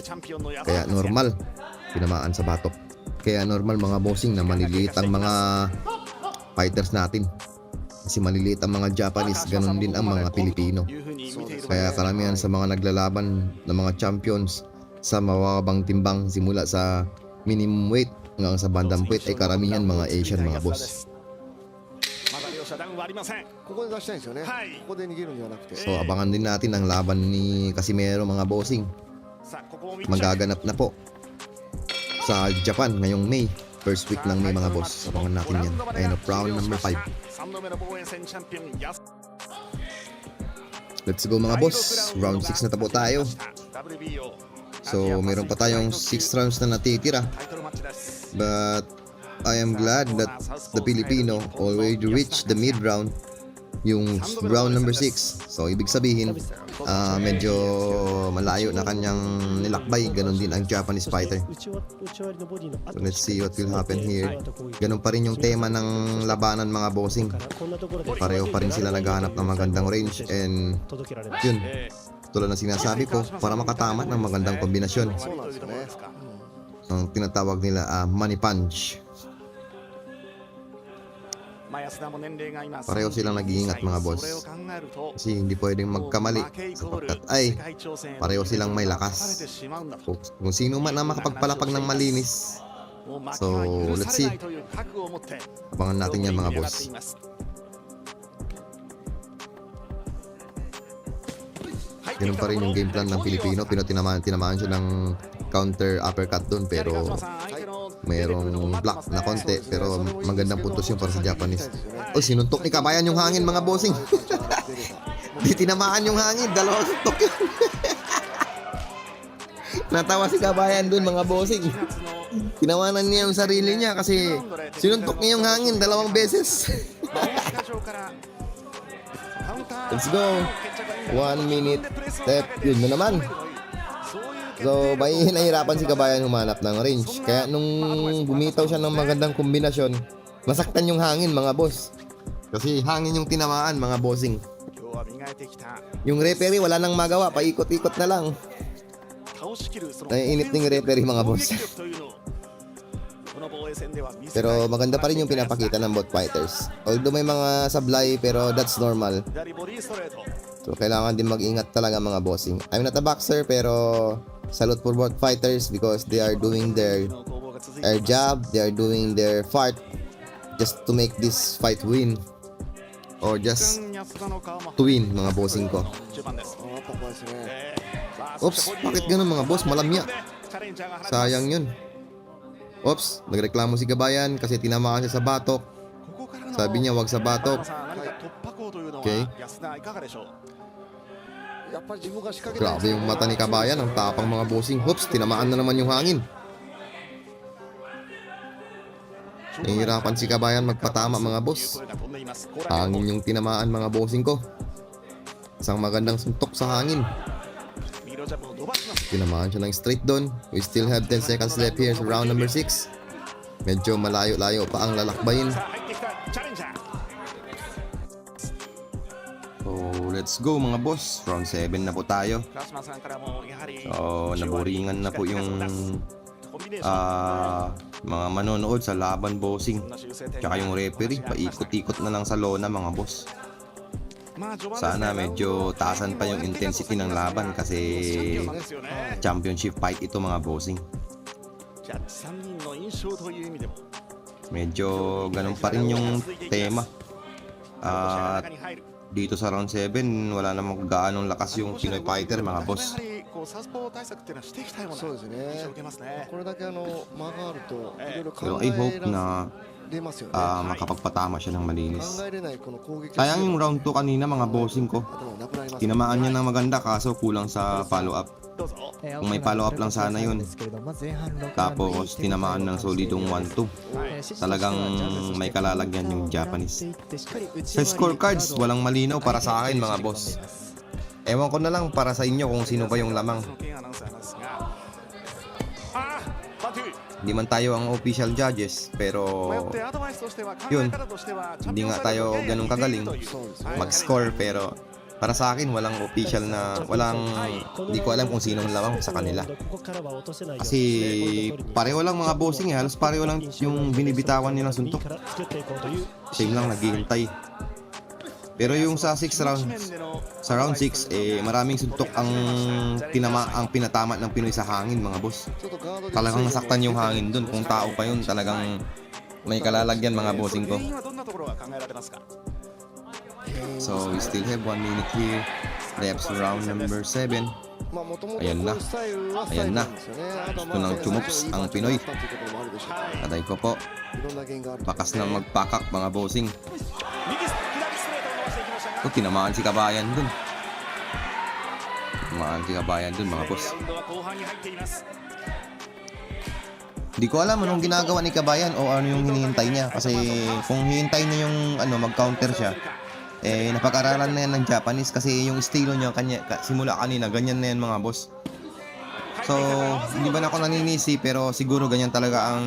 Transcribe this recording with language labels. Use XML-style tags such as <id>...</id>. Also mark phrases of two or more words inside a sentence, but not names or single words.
<tl>Kaya normal tinamaan sa batok. Kaya normal mga bossing na maliliit ang mga fighters natin. Kasi maliliit ang mga Japanese, ganun din ang mga Pilipino. Kaya karamihan sa mga naglalaban ng mga champions sa mababang timbang simula sa</tl> <en>minimum weight</en> <tl>hanggang sa bantamweight ay karamihan mga Asian mga boss.</tl> <ja>ここで出したいんですよね、ここで逃げるんではなくて</ja> <tl>So abangan din natin ang laban ni Casimero mga bossing. Magaganap na po sa Japan ngayong May.</tl> <en>First week</en> <tl>ng May mga boss. Abangan natin yan. Ayun,</tl> <en>round number 5. Let's go</en> <tl>mga boss. Round 6 na po tayo. So meron pa tayong 6 rounds na natitira.</tl> <en>But I am glad that the Filipino already reached the mid round,</en> <tl>yung round number 6. So ibig sabihin medyo malayo na kanyang nilakbay. Ganon din ang Japanese fighter.</tl> <en>So let's see what will happen here.</en> <tl>Ganon pa rin yung tema ng labanan mga bossing. Pareho pa rin sila naghahanap ng magandang range. And yun, tulad ng sinasabi ko, para makatama ng magandang kombinasyon. Ang tinatawag nila</tl> <en>money punch.</en> <tl>Pareho silang nag-iingat mga boss. Kasi hindi pwedeng magkamali sapagkat ay pareho silang may lakas. Kung sino man ang makapagpalapag ng malinis.</tl> <en>So let's see.</en> <tl>Abangan natin yan mga boss. Ganun pa rin yung game plan ng Pilipino. Tinamaan siya ng</tl> <en>counter uppercut</en> <tl>doon pero mayroong block na konti pero magandang puntos yun para sa Japanese. Oh, sinuntok ni Kabayan yung hangin mga bossing. Di tinamaan yung hangin, dalawang suntok yun. Natawa si Kabayan dun mga bossing. Tinawanan niya yung sarili niya kasi sinuntok niya yung hangin dalawang beses.</tl> <en>Let's go. 1 minute step.</en> <tl>Yun na naman. So, nahihirapan si Kabayan humanap ng range. Kaya nung bumitaw siya ng magandang kombinasyon, nasaktan yung hangin mga boss. Kasi hangin yung tinamaan mga bossing. Yung referee wala nang magawa, paikot-ikot na lang. Naiinit ng referee mga boss. Pero maganda pa rin yung pinapakita ng</tl> <en>both fighters.</en> <tl>Although may mga sablay pero</tl> <en>that's normal.</en> <tl>So kailangan din mag-ingat talaga mga bossing.</tl> <en>I'm not a boxer pero salute for both fighters because they are doing their job, they are doing their part just to make this fight win or just to win</en> <tl>mga bossing ko. Oops, bakit ganun mga boss? Malamya. Sayang yun. Oops, nagreklamo si Kabayan kasi tinamaan siya sa batok. Sabi niya wag sa batok. Okay. Grabe yung mata ni Kabayan, ang tapang mga bossing. Oops, tinamaan na naman yung hangin. Nahihirapan si Kabayan magpatama mga boss. Hangin yung tinamaan mga bossing ko. Isang magandang suntok sa hangin. Tinamaan siya ng straight doon.</tl> <en>We still have 10 seconds left here</en> <tl>sa round</tl> <en>number 6.</en> <tl>Medyo malayo-layo pa ang lalakbayin.</tl> <en>So let's go</en> <tl>mga boss. Round 7 na po tayo. So naboringan na po yung mga manonood sa laban bossing. Tsaka yung referee, paikot-ikot na lang sa lona mga boss. Sana medyo taasan pa yung intensity ng laban kasi championship fight ito mga bossing. Medyo ganun pa rin yung tema. At dito sa round 7 wala namang gaanong lakas yung Pinoy fighter mga boss.</tl> <ja>そうですね。これだけ間があるといろいろ考</ja> <en>Pero I hope</en> <ja>えら</ja> <tl>na</tl> <ja>れますよね。</ja> <tl>makapagpatama siya ng malinis.</tl> <ja>考えれないこの攻撃。</ja> <tl>Sayang yung round 2 kanina mga bossing ko.</tl> <ja>頭がなくなります。</ja> <tl>Tinamaan niya ng maganda kaso kulang sa</tl> <en>follow up.</en> <tl>Kung may</tl> <en>follow up</en> <tl>lang sana yun. Tapos tinamaan ng solidong 1-2. Talagang may kalalagyan yung Japanese. Sa scorecards, walang malinaw para sa akin mga boss. Ewan ko na lang para sa inyo kung sino ba yung lamang.</tl> <ja>そのケンアナウンサーなんですがバトゥ</ja> <tl>Hindi man tayo ang</tl> <en>official judges,</en> <tl>pero</tl> <ja>迷ってアドバイスとしては考</ja> <tl>yun,</tl> <ja>え方としては</ja> <tl>hindi nga tayo ganun kagaling</tl> <ja>そうですね</ja> <tl>mag-score, pero para sa akin walang official na hindi ko alam kung sinong lamang sa kanila. Kasi pareho lang mga bossing halos pareho lang yung binibitawan nilang suntok. Same lang naghihintay. Pero yung sa 6 rounds, sa round 6 maraming suntok ang pinatama ng Pinoy sa hangin mga boss.</tl> <ja>ちょっとガードで</ja> <tl>Talagang nasaktan yung hangin dun. Kung tao pa yun, talagang may kalalagyan mga bossing ko.</tl> <ja>原因はどんなところが考えられますか</ja> <en>So we still have 1 minute here. Left round number 7.</en> <ja>まあもともとこう</ja> <tl>Ayan</tl> <ja>いう</ja> <tl>na.</tl> <ja>スタイルはスタイ</ja> <tl>Ayan</tl> <ja>ルななんですよね。あとは</ja> <tl>Gusto nang chumups ang Pinoy.</tl> <ja>いいパターンっていうこともあるでしょうから</ja> <tl>Patay ko po.</tl> <ja>いろんな原因があると</ja> <tl>Bakas na magpakak mga bossing.</tl> <ja>右左ストレートを伸ばしていきましたが</ja> <tl>Ito, tinamaan si Kabayan dun. Tinamaan si Kabayan dun mga boss.</tl> <ja>ラウンドは後半に入っています</ja> <tl>Hindi ko alam anong ginagawa ni Kabayan o ano yung hinihintay niya. Kasi kung hinihintay niya yung mag-counter siya, napag-aralan na yan ng Japanese kasi yung estilo niya simula kanina, ganyan na yan mga boss. So, hindi ba na ako naninisi pero siguro ganyan talaga ang</tl>